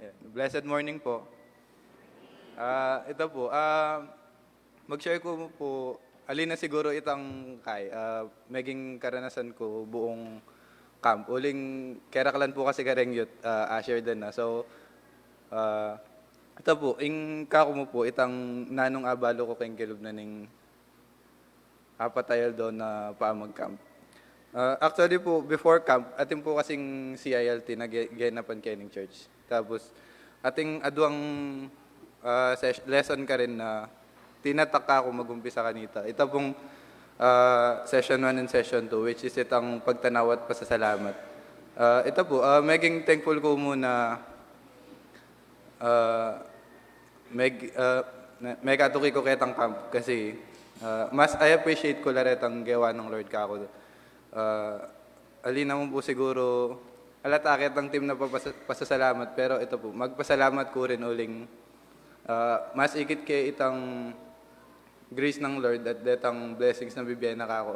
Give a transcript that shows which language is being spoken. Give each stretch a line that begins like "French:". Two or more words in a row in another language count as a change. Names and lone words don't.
English: Blessed morning po.
Pampanga: Ito po, mag-share ko po, alin na siguro itang maging karanasan ko buong camp. Uling keraklan po kasi kareng youth, share din na. So, ito po, ing kako mo po, itang nanong abalo ko kayong kilub na ning apatayal doon na paamag camp. Actually po,
English: before camp,
Pampanga: ating po kasing CILT na ginapan kayo ng church. Tapos, ating aduang lesson ka rin na tinatak ako mag-umpisa kanita. Ito pong
English: session 1 and session 2, which is
Pampanga: itang pagtanawat pasasalamat. Ito po, maging thankful ko muna may katuki ko ketang camp kasi mas
English: I appreciate
Pampanga: ko laretang gawa ng Lord ka ako. Alina mo po siguro alatakit ang team na pasasalamat pero ito po, magpasalamat ko rin uling mas ikit kay itang grace ng Lord at detang blessings na bibigyan na ako.